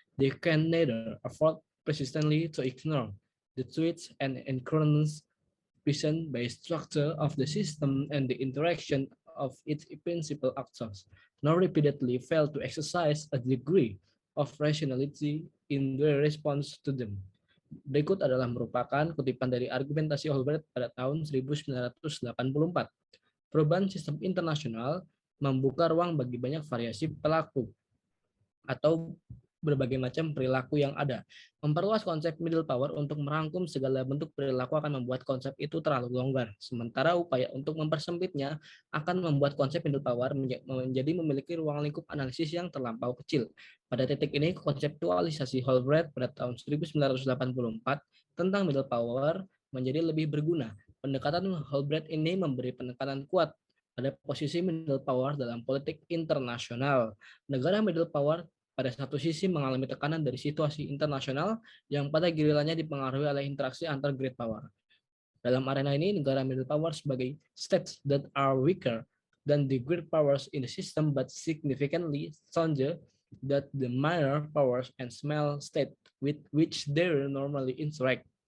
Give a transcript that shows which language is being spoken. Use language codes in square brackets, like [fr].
[en] They can neither afford persistently to ignore the tweaks and incursions present by structure of the system and the interaction of its principal actors, nor repeatedly fail to exercise a degree of rationality in their response to them. [id] Berikut adalah merupakan kutipan dari argumentasi Holbrook pada tahun 1984. Perubahan sistem internasional membuka ruang bagi banyak variasi pelaku atau berbagai macam perilaku yang ada. Memperluas konsep middle power untuk merangkum segala bentuk perilaku akan membuat konsep itu terlalu longgar. Sementara upaya untuk mempersempitnya akan membuat konsep middle power menjadi memiliki ruang lingkup analisis yang terlampau kecil. Pada titik ini, konseptualisasi Holbrook pada tahun 1984 tentang middle power menjadi lebih berguna. Pendekatan Holbrook ini memberi penekanan kuat pada posisi middle power dalam politik internasional. Negara middle power pada satu sisi mengalami tekanan dari situasi internasional yang pada gilirannya dipengaruhi oleh interaksi antar great power. Dalam arena ini, negara middle power sebagai [en] states that are weaker than the great powers in the system but significantly stronger than the minor powers and small state with which they normally interact.